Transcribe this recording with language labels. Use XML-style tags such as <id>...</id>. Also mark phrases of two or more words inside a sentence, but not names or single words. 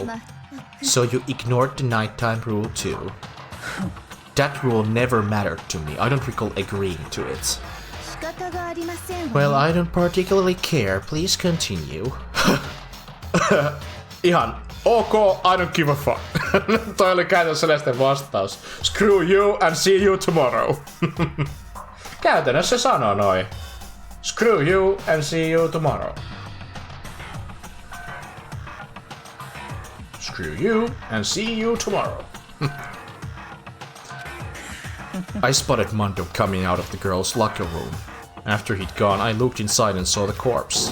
<en>So you ignored the nighttime rule too. That rule never mattered to me. I don't recall agreeing to it. Well, I don't particularly care. Please continue.</en> <fi>Ihan ok,</fi> <en>I don't give a fuck.</en> <fi>Toi oli käytännössä sellaisten vastaus.</fi> <en>Screw you and see you tomorrow.</en> <fi>Käytännössä sanoo noin.</fi> <en>Screw you and see you tomorrow. Screw you and see you tomorrow. I spotted Mondo coming out of the girl's locker room. After he'd gone, I looked inside and saw the corpse.</en>